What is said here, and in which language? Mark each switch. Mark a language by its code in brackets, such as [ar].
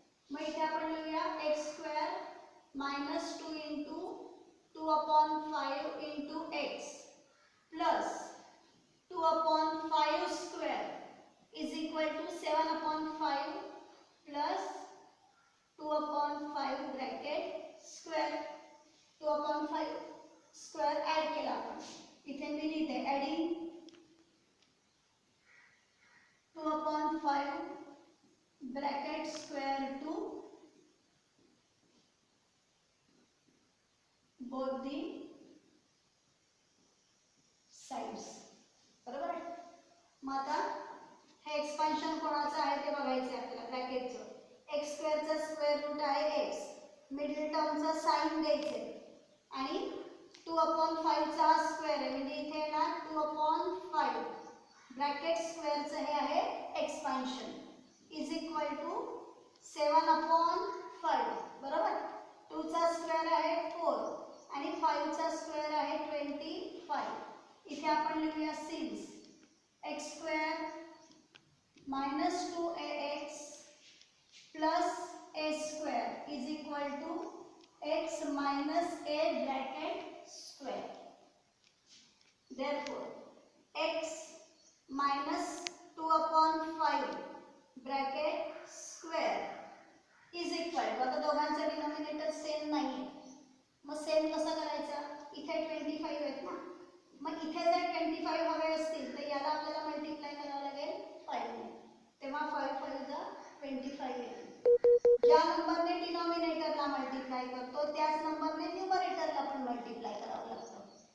[mr] मग इथे आपण लिहूया [en] X square minus 2 into 2/5 into x plus 2/5 square is equal to 7/5 plus 2/5 bracket square. [mr] 2/5 square add केला आपण. इथे मी लिहिते [en] adding 2/5 bracket square to both the sides. [mr] बरोबर आहे. मग आता हे एक्सपान्शन कोणाचं आहे ते बघायचं आहे आपल्याला ब्रॅकेटचं. एक्स स्क्वेअरचा स्क्वेअर रूट आहे एक्स, मिडल टर्मचा साइन द्यायचे आणि 2/5 चा स्क्वेअर आहे म्हणजे इथे येणार 2/5 ब्रॅकेट स्क्वेअरचं हे आहे एक्सपान्शन इज इक्वल टू 7/5. बरोबर. 2 चा स्क्वेअर आहे 4 आणि 5 चा स्क्वेअर आहे 25. इथे आपण लिहूया [en] Since x square minus 2ax plus a square is equal to x minus a bracket square. Therefore, x minus 2/5 bracket square is equal to, [mr] आता दोघांचा डिनॉमिनेटर सेम नाही आहे. मग सेम कसा करायचा? इथे 25 आहेत ना, मग इथे जर 25 हवे असतील तर याला आपल्याला मल्टिप्लाय करावं लागेल 5 ने, तेव्हा 5 5 जा 25 येईल. ज्या नंबरने डिनॉमिनेटरला मल्टिप्लाय करतो त्याच नंबरने न्यूमरेटरला पण मल्टिप्लाय करावं लागतं.